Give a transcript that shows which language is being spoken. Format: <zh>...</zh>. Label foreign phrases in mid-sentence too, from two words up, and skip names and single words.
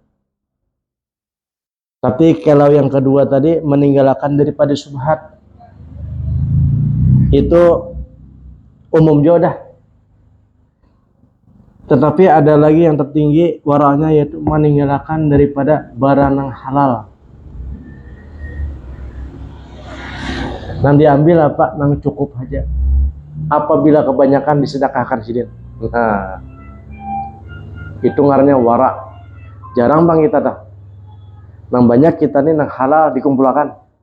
<id>Tapi kalau yang kedua tadi meninggalkan daripada subhat, itu umum juga dah. Tetapi ada lagi yang tertinggi waranya, yaitu meninggalkan daripada barang yang halal.</id> <bjn>Nang diambil apa? Nang cukup aja. Apabila kebanyakan disedekahkan sidin. Nah, itu ngarannya wara'. Jarang bang kita dah. Nang banyak kita nih nang halal dikumpulkan.</bjn>